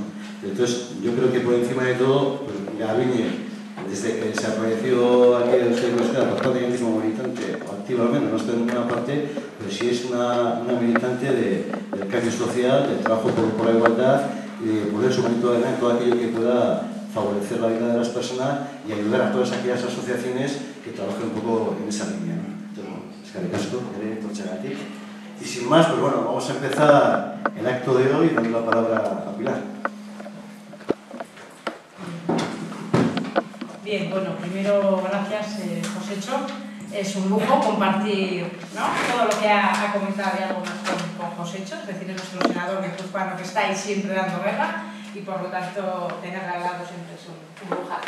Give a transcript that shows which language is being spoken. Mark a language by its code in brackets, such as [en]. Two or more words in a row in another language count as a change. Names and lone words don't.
[es] Entonces yo creo que por encima de todo, pues Garbiñe, desde que se apareció aquí en Euskadi prácticamente como militante, activa al menos, no está en ninguna parte, pero sí es una militante del cambio social, del trabajo por la igualdad y de poner sobre todo aquello que pueda favorecer la vida de las personas y ayudar a todas aquellas asociaciones que trabajen un poco en esa línea, ¿no? Entonces, [eu] bueno, eskerrik asko, tortxagatik. [es] Y sin más, pues bueno, vamos a empezar el acto de hoy dando la palabra a Pilar. Bien, bueno, primero gracias, Josécho. Es un lujo compartir, ¿no?, todo lo que ha comentado y algo más con ojos hechos, es decir, es nuestro senador guipuzcoano que está ahí siempre dando guerra y por lo tanto tenerla al lado siempre es un lujazo.